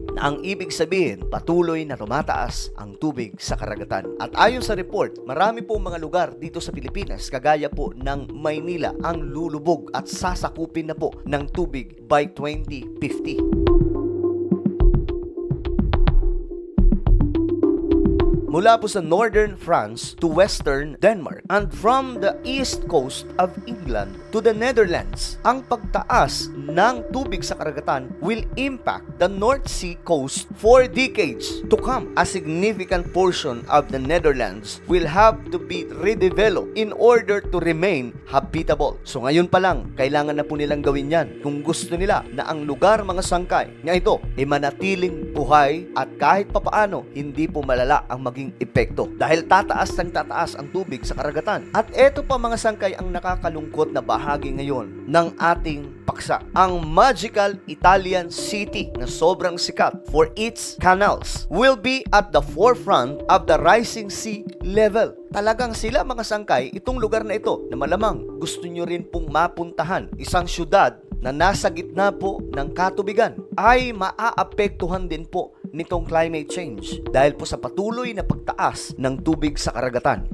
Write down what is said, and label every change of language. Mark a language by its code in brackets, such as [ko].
[tl] Na ang ibig sabihin, patuloy na tumataas ang tubig sa karagatan. At ayon sa report, marami po mga lugar dito sa Pilipinas, kagaya po ng Maynila, ang lulubog at sasakupin na po ng tubig by 2050. [en] Mula po sa northern France to western Denmark and from the east coast of England to the Netherlands, [tl] ang pagtaas ng tubig sa karagatan [en] will impact the North Sea coast for decades to come. A significant portion of the Netherlands will have to be redeveloped in order to remain habitable. [tl] So ngayon pa lang, kailangan na po nilang gawin yan kung gusto nila na ang lugar, mga sangkay, nga ito ay manatiling buhay at kahit papaano hindi po malala ang maging epekto dahil tataas ng tataas ang tubig sa karagatan. At eto pa, mga sangkay, ang nakakalungkot na bahagi ngayon ng ating paksa. [en] Ang magical Italian city [tl] na sobrang sikat [en] for its canals will be at the forefront of the rising sea level. [tl] Talagang sila, mga sangkay, itong lugar na ito na malamang gusto nyo rin pong mapuntahan, isang syudad na nasa gitna po ng katubigan, ay maaapektuhan din po nitong climate change dahil po sa patuloy na pagtaas ng tubig sa karagatan.